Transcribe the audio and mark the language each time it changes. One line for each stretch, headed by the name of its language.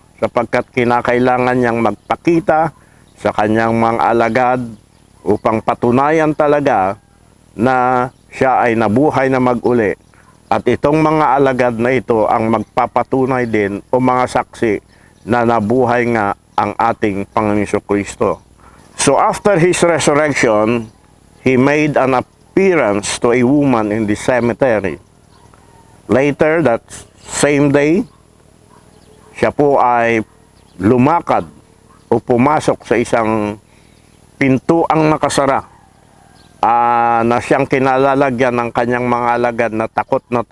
Filipino: Sapagkat kinakailangan niyang magpakita sa kanyang mga alagad upang patunayan talaga na siya ay nabuhay na mag-uli. At itong mga alagad na ito ang magpapatunay din o mga saksi na nabuhay nga ang ating Panginoon Kristo.
English: So after his resurrection, he made an appearance to a woman in the cemetery. Later that same day,
Filipino: siya po ay lumakad o pumasok sa isang pintuang nakasara na siyang kinalalagyan ng kanyang mga alagad na takot.